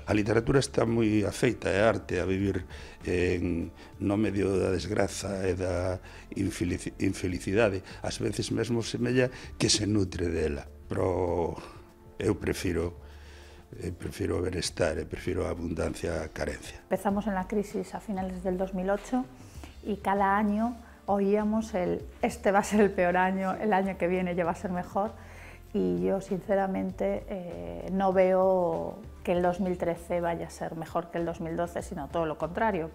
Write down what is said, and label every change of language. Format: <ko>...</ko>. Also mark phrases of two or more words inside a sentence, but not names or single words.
<gl>A literatura está moi afeita, é arte, a vivir no medio da desgraza e da infelicidade. Ás veces mesmo semella que se nutre dela, pero eu prefiro o benestar, prefiro a abundancia a carencia.</gl> <es>Empezamos en la crisis a finales del 2008 y cada año oíamos este va a ser el peor año, el año que viene ya va a ser mejor. Y yo sinceramente no veo que el 2013 vaya a ser mejor que el 2012, sino todo lo contrario.</es>